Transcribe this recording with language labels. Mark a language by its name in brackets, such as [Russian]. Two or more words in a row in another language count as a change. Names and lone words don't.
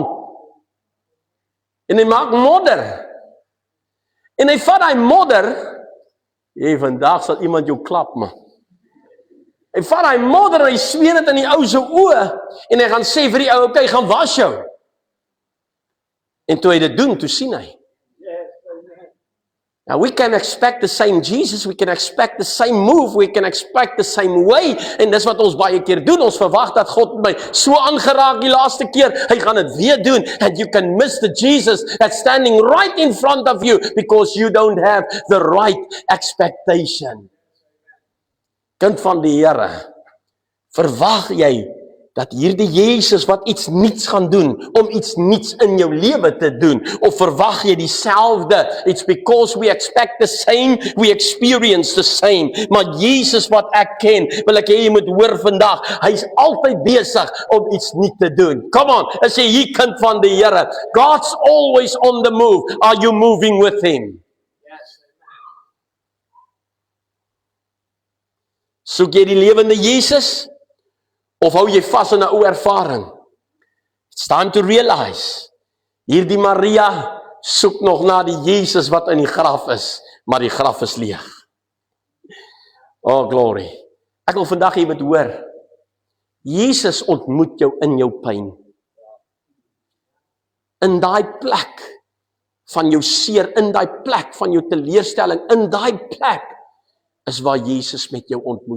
[Afrikaans] En hy maak modder. En hy vat daai modder. Vandag sal iemand jou klap, man. Hy vat daai modder en hy smeer dit in die ou se oë. En hy gaan sê vir die ou, okay, gaan was jou. En toe hy dit doen, toe sien hy. [English] Now we can expect the same Jesus, we can expect the same move, we can expect the same way, [Afrikaans] en dis wat ons baie keer doen, ons verwag dat God my so aangeraak die laaste keer, hy gaan dit weer doen, [English] and you can miss the Jesus that's standing right in front of you, because you don't have the right expectation. [Afrikaans] Kind van die Here, verwag jy dat hierdie Jesus wat iets niets gaan doen, om iets niets in jou lewe te doen, of verwag jy dieselfde? [English] It's because we expect the same, we experience the same, [Afrikaans] maar Jesus wat ek ken, wil ek hê jy moet hoor vandag, hy is altyd besig om iets nuut te doen. [English] Come on, [Afrikaans] as jy hier kind van die Here, [English] God's always on the move, are you moving with him? [Afrikaans] Soek jy die lewende Jesus? Of hou jy vas in 'n ou ervaring? [English] It's time to realize, [Afrikaans] hierdie Maria soek nog na die Jesus wat in die graf is, maar die graf is leeg. [English] Oh, glory. [Afrikaans] Ek wil vandag jy moet hoor, Jesus ontmoet jou in jou pyn. In daai plek van jou seer, in daai plek van jou teleurstelling, in daai plek, is waar Jesus met jou ontmoet.